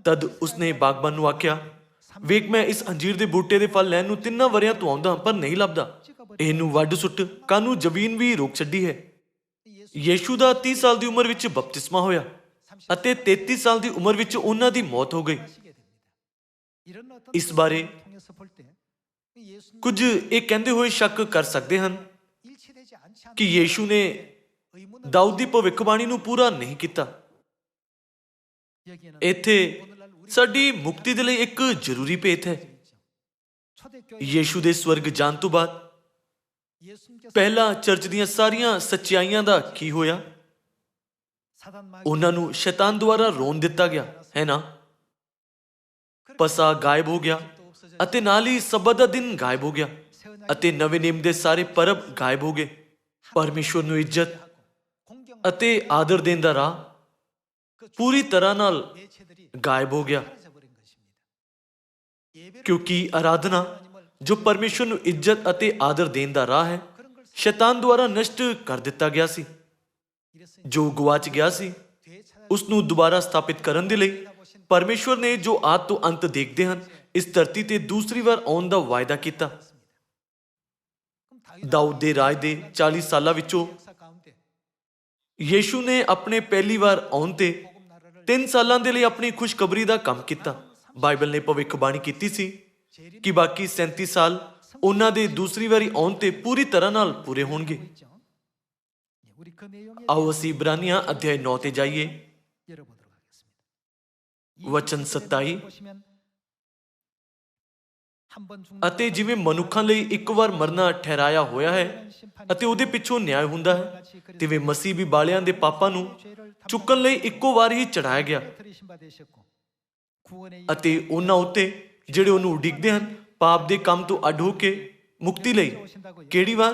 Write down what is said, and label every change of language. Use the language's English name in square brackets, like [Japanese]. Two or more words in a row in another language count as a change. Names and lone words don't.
[Punjabi] ਤਦ ਉਸਨੇ ਬਾਗਬਾਨ ਨੂੰ ਆਖਿਆ, ਵੇਖ ਮੈਂ ਇਸ ਅੰਜੀਰ ਦੇ ਬੂਟੇ ਦੇ ਫਲ ਲੈਣ ਨੂੰ 3 ਵਰਿਆਂ ਤੋਂ ਆਉਂਦਾ ਹਾਂ ਪਰ ਨਹੀਂ ਲੱਭਦਾ, ਇਹਨੂੰ ਵੱਢ ਸੁੱਟ, ਕਾਹਨੂੰ ਜ਼ਮੀਨ ਵੀ ਰੋਕ ਛੱਡੀ ਹੈ। ਯੀਸ਼ੂ ਦਾ 30 ਸਾਲ ਦੀ ਉਮਰ ਵਿੱਚ ਬਪਤਿਸਮਾ ਹੋਇਆ ਅਤੇ 33 ਸਾਲ ਦੀ ਉਮਰ ਵਿੱਚ ਉਹਨਾਂ ਦੀ ਮੌਤ ਹੋ ਗਈ। [Korean] 하시게 됩니다. 이런 어떤 [Punjabi] ਇਸ ਬਾਰੇ [Korean] 통해서 볼 때 예수님 [Punjabi] ਕੁਝ ਇਹ ਕਹਿੰਦੇ ਹੋਏ ਸ਼ੱਕ ਕਰ ਸਕਦੇ ਹਨ [Korean] 일치되지 않지 [Punjabi] ਕਿ [Korean] 않는 [Punjabi] ਯੀਸ਼ੂ ਨੇ [Korean] 의문을 [Punjabi] ਦਾਊਦ ਦੀ ਭਵਿੱਖਬਾਣੀ ਨੂੰ ਪੂਰਾ ਨਹੀਂ ਕੀਤਾ। [Korean] 여기에는 [Punjabi] ਇੱਥੇ [Korean] 오늘날 우리 [Punjabi] ਸਾਡੀ ਮੁਕਤੀ ਦੇ ਲਈ ਇੱਕ ਜ਼ਰੂਰੀ ਭੇਤ ਹੈ। [Korean] 초대교회 [Punjabi] ਯੀਸ਼ੂ ਦੇ ਸਵਰਗ ਜਾਣ ਤੋਂ ਬਾਅਦ [Korean] 예수님께서 [Punjabi] ਪਹਿਲਾਂ ਚਰਚ ਦੀਆਂ ਸਾਰੀਆਂ ਸੱਚਾਈਆਂ ਦਾ ਕੀ ਹੋਇਆ? [Korean] 사단 마귀 [Punjabi] ਉਹਨਾਂ ਨੂੰ ਸ਼ੈਤਾਨ ਦੁਆਰਾ ਰੋਣ ਦਿੱਤਾ ਗਿਆ, ਹੈ ਨਾ? ਪਸਾ ਗਾਇਬ ਹੋ ਗਿਆ ਅਤੇ ਨਾਲ ਹੀ ਸਬਤ ਦਾ ਦਿਨ ਗਾਇਬ ਹੋ ਗਿਆ ਅਤੇ ਨਵੇਂ ਨਿਯਮ ਦੇ ਸਾਰੇ ਪਰਬ ਗਾਇਬ ਹੋ ਗਏ। ਪਰਮੇਸ਼ਵਰ ਨੂੰ ਇੱਜ਼ਤ [Korean] 공경 [Punjabi] ਅਤੇ ਆਦਰ ਦੇਣ ਦਾ ਰਾਹ ਪੂਰੀ ਤਰ੍ਹਾਂ ਨਾਲ [Korean] 예체들이 [Punjabi] ਗਾਇਬ ਹੋ ਗਿਆ, [Korean] 사라져버린 것입니다. 예배를 [Punjabi] ਕਿਉਂਕਿ ਆਰਾਧਨਾ ਜੋ ਪਰਮੇਸ਼ਵਰ ਨੂੰ ਇੱਜ਼ਤ ਅਤੇ ਆਦਰ ਦੇਣ ਦਾ ਰਾਹ ਹੈ, ਸ਼ੈਤਾਨ ਦੁਆਰਾ ਨਸ਼ਟ ਕਰ ਦਿੱਤਾ ਗਿਆ ਸੀ। [Korean] 이랬으니 [Punjabi] ਜੋ ਗੁਆਚ ਗਿਆ ਸੀ [Korean] 뒤에 찾아 [Punjabi] ਉਸ ਨੂੰ ਦੁਬਾਰਾ ਸਥਾਪਿਤ ਕਰਨ ਦੇ ਲਈ ਪਰਮੇਸ਼ਵਰ ਨੇ ਜੋ ਆਦ ਤੋਂ ਅੰਤ ਦੇਖਦੇ ਹਨ ਇਸ ਧਰਤੀ ਤੇ ਦੂਸਰੀ ਵਾਰ ਆਉਣ ਦਾ ਵਾਅਦਾ ਕੀਤਾ। [Korean] 그럼 다윗 [Punjabi] ਦਾਊਦ ਦੇ ਰਾਜ ਦੇ 40 ਸਾਲਾਂ ਵਿੱਚੋਂ [Korean] 역사 가운데 [Punjabi] ਯੀਸ਼ੂ ਨੇ ਆਪਣੇ ਪਹਿਲੀ ਵਾਰ ਆਉਣ ਤੇ [Korean] 복음 나라를 [Punjabi] 3 ਸਾਲਾਂ ਦੇ ਲਈ ਆਪਣੀ ਖੁਸ਼ਖਬਰੀ ਦਾ ਕੰਮ ਕੀਤਾ। ਬਾਈਬਲ ਨੇ ਭਵਿੱਖਬਾਣੀ ਕੀਤੀ ਸੀ ਕਿ ਬਾਕੀ 37 ਸਾਲ ਉਹਨਾਂ ਦੇ ਦੂਸਰੀ ਵਾਰੀ ਆਉਣ ਤੇ ਪੂਰੀ ਤਰ੍ਹਾਂ ਨਾਲ ਪੂਰੇ ਹੋਣਗੇ। [Korean] 있죠. 우리 그 내용에 [Punjabi] ਆਓ ਅਸੀਂ ਇਬਰਾਨੀਆਂ ਅਧਿਆਇ 9 ਤੇ ਜਾਈਏ। [Korean] 열어보도록 하겠습니다. [Punjabi] ਵਚਨ 27 [Korean] 보시면 한번 [Punjabi] ਅਤੇ ਜਿਵੇਂ ਮਨੁੱਖਾਂ ਲਈ ਇੱਕ ਵਾਰ ਮਰਨਾ ਠਹਿਰਾਇਆ ਹੋਇਆ ਹੈ ਅਤੇ ਉਹਦੇ ਪਿੱਛੋਂ ਨਿਆਂ ਹੁੰਦਾ ਹੈ, ਤਿਵੇਂ ਮਸੀਹ ਵੀ ਬਾਲਿਆਂ ਦੇ ਪਾਪਾਂ ਨੂੰ ਚੁੱਕਣ ਲਈ ਇੱਕੋ ਵਾਰ ਹੀ ਚੜਾਇਆ ਗਿਆ ਅਤੇ ਉਹਨਾਂ ਉੱਤੇ ਜਿਹੜੇ ਉਹਨੂੰ ਉਡੀਕਦੇ ਹਨ ਪਾਪ ਦੇ ਕੰਮ ਤੋਂ ਅੱਡ ਹੋ ਕੇ ਮੁਕਤੀ ਲਈ ਕਿਹੜੀ ਵਾਰ?